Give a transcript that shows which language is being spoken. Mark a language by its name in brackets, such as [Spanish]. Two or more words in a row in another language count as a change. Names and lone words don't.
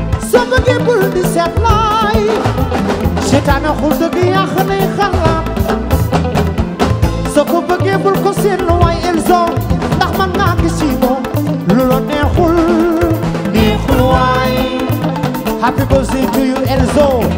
[Wolof] Soo bëggee bul di seet looy. Seytaane ko dëgg yàq ni xalaat. Soo ko bëggee bul ko seet lu waay Elzo. Ndax man naa gis ci moom lu la neexul, neexul waay. [English] Happy birthday to you, Elzo.